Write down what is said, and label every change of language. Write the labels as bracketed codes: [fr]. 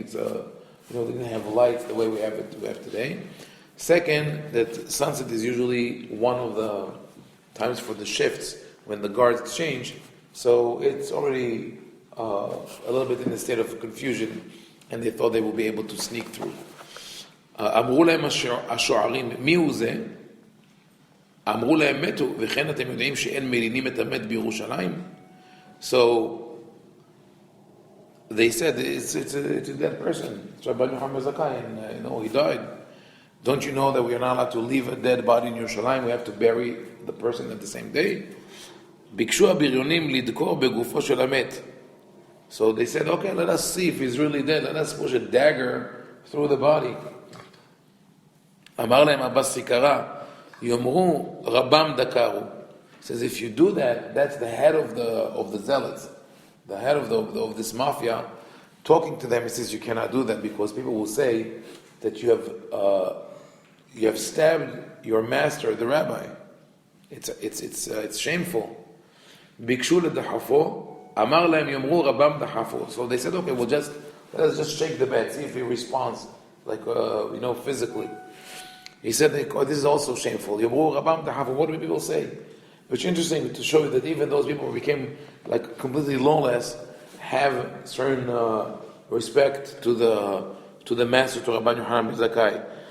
[en] It's they didn't have lights the way we have today. Second, that sunset is usually one of the times for the shifts when the guards change, so it's already a little bit in a state of confusion, and they thought they would be able to sneak through. [he] אמרו להם השוערים, מי הוא זה? אמרו להם מתו, וכן אתם יודעים שאין מלינים את המת בירושלים? [en] So they said it's a dead person. It's Rabbi ben-zakkay, and he died. Don't you know that we are not allowed to leave a dead body in Yerushalayim? We have to bury the person at the same day. [he] ביקשו הבריונים לדקור בגופו של המת. [en] So they said, okay, let us see if he's really dead. Let us push a dagger through the body. [he] אמר להם אבא סיקרא, יאמרו רבם דקרו. [en] Says if you do that, that's the head of the zealots, the head of this mafia, talking to them. He says you cannot do that because people will say that you have stabbed your master, the rabbi. It's shameful. [he] ביקשו לדחפו, אמר להם יאמרו רבם דחפו. [en] So they said, okay, let us just shake the bed, see if he responds, physically. He said, this is also shameful. [he] Yomru rabam dahaf. [en] What do people say? Which is interesting to show you that even those people who became completely lawless have certain respect to the master, to Rabbi Yochanan ben-zakkay.